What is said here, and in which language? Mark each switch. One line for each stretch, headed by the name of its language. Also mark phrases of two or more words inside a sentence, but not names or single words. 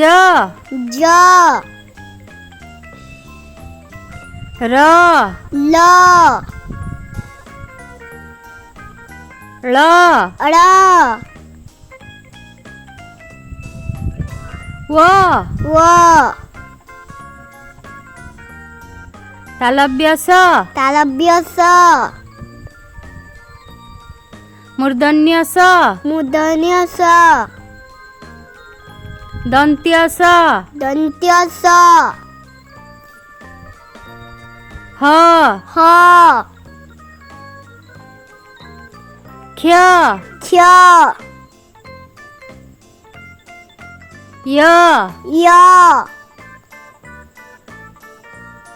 Nepali: ज र ल ळ ळ व व तालव्य स तालव्य स मूर्धन्य स मूर्धन्य स दन्त्य स दन्त्य स ह ह क्ष क्ष य य ल